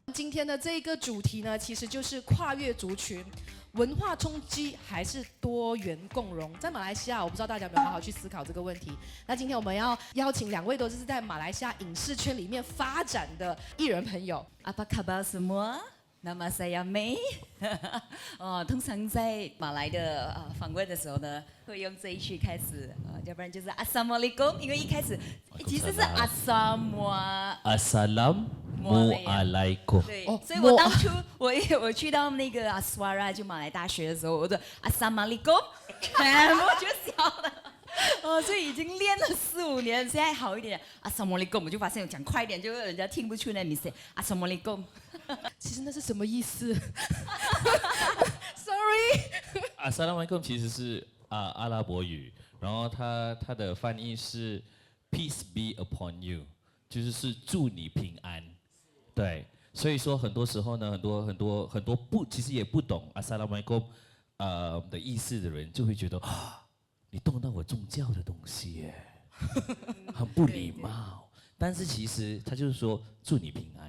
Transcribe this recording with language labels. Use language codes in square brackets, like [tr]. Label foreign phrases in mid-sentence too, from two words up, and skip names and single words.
[zh] 今天的这个主题呢，其实就是跨越族群。文化冲击还是多元共融？在马来西亚，我不知道大家有没有好好去思考这个问题。那今天我们要邀请2位都是在马来西亚影视圈里面发展的艺人朋友。 [ms] Apa khabar semua? Nama saya May [zh] 通常在马来的访问的时候呢，会用这一句开始，要不然就是 Assalamualaikum， 因为一开始其实是 Assalamualaikum。对，所以我当初我去到那个Aswara 就马来大学的时候，我的 Assalamualaikum 全部就笑了。所以已经练了4-5年，现在好一点。Assalamualaikum， 我就发现我讲快一点，就人家听不出来你是 Assalamualaikum。其实那是什么意思？Sorry。 Assalamualaikum 其实是阿拉伯语，然后它的翻译是 [en] Peace be upon you， [zh] 就是祝你平安。对，所以说很多时候呢，很多其实也不懂 Assalamualaikum 的意思的人，就会觉得你动到我宗教的东西耶，很不礼貌。但是其实他就是说祝你平安。